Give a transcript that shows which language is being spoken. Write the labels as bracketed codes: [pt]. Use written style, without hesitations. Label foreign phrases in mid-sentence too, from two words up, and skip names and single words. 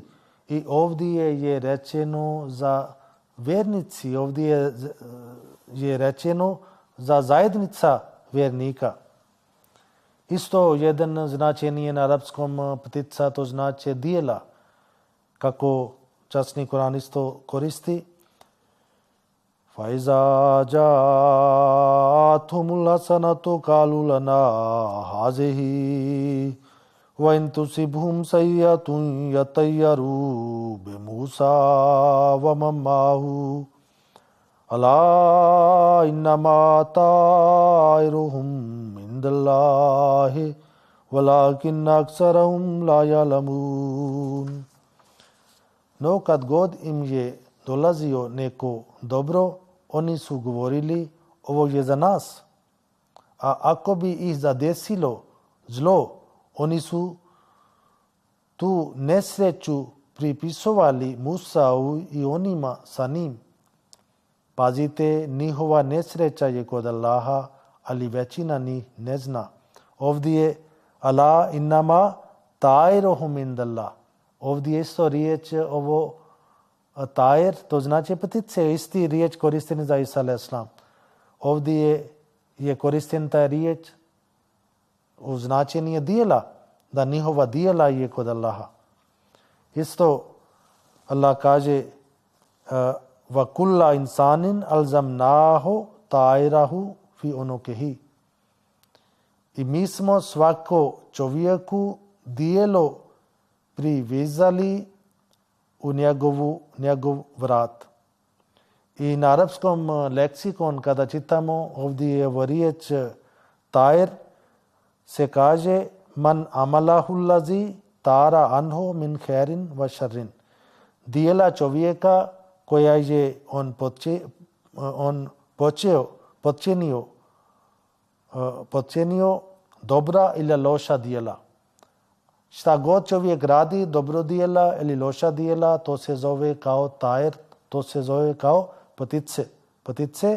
[bs] I ovdje je rečeno za vjernici, ovdje je rečeno za zajednica vjernika. Isto jedan značenje na arapskom ptica, to znači dijela, kako časni Kur'an isto koristi. [ar] فَإِذَا جَاءَتْهُمُ الْحَسَنَةُ قَالُوا لَنَا هَٰذِهِ وَإِن تُصِبْهُمْ سَيِّئَةٌ يَطَّيَّرُوا بِمُوسَىٰ وَمَن مَّعَهُ أَلَا إِنَّمَا طَائِرُهُمْ عِندَ اللَّهِ وَلَٰكِنَّ أَكْثَرَهُمْ لَا يَعْلَمُونَ. [bs] No kad god im je dolazio neko dobro, oni su govorili ovo je za nas. A ako bi ih zadesilo zlo, oni su tu nesreću pripisovali Musau i onima sa njim. Pazite, njihova nesreća je kod Allaha, ali većina njih ne zna. Ovdje je Allah [ar] إنما طائرهم عند الله. [bs] Ovdje je isto riječ ovo tajer, to znači ptice, isti riječ koristeni za Isa a.s. Ovdje je koristen ta riječ u značenje dijela, da njihova dijela je kod Allaha. Isto Allah kaže [ar] وكل إنسان ألزمناه طائره في عنقه. [bs] I mi smo svako čovjeku dijelo privezali u njegov vrat. I na arapskom leksikon kada čitamo ovdje je ovo riječ tair, se kaže [ar] من عمله الذي طار عنه من خير وشر. [bs] Dijela čovjeka koja je on počinio dobra ili loša dijela. Šta god čovjek radi, dobro dijela ili loša dijela, to se zove kao tajer, to se zove kao ptice.